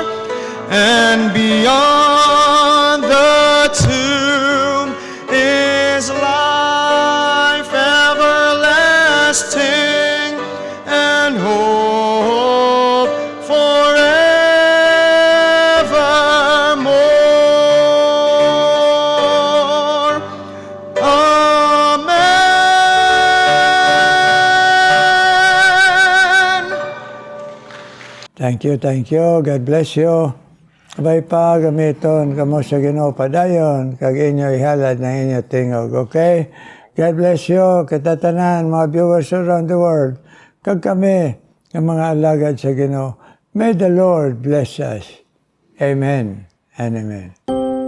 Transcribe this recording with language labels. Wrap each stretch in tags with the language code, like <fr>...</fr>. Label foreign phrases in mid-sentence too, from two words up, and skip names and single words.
<en>And beyond the tomb is life everlasting and hope forevermore. Amen. Thank you, thank you. God bless you.</en> <hil>Abay pa, gamiton kamo sa Ginoo padayon, kag inyo ihalad na inyo tingog, okay?</hil> <en>God bless you,</en> <hil>katatanan, mga</hil> <en>viewers around the world,</en> <hil>kag kami, ang mga alagad sa Ginoo.</hil> <en>May the Lord bless us. Amen and amen.</en>